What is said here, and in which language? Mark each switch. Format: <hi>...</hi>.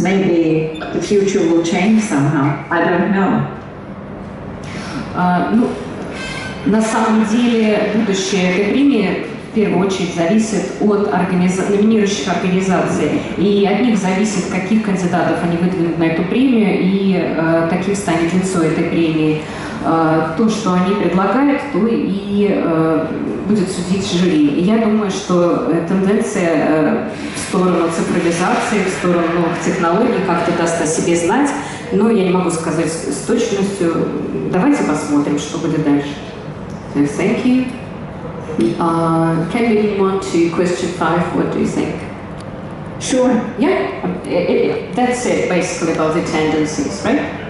<en>Maybe the future will change somehow. I don't know.</en> <ru>На самом деле будущее этой премии в первую очередь зависит от номинирующих организаций, и от них зависит, каких кандидатов они выдвинут на эту премию и каким станет лицо этой премии. То, что они предлагают, то и будет судить жюри. И я думаю, что тенденция в сторону цифровизации, в сторону новых технологий как-то даст о себе знать, но я не могу сказать с точностью. Давайте посмотрим, что будет дальше.</ru> <en>So, thank you. Can we move on to question 5? What do you think? Sure. Yeah, that's it basically about the tendencies, right?</en>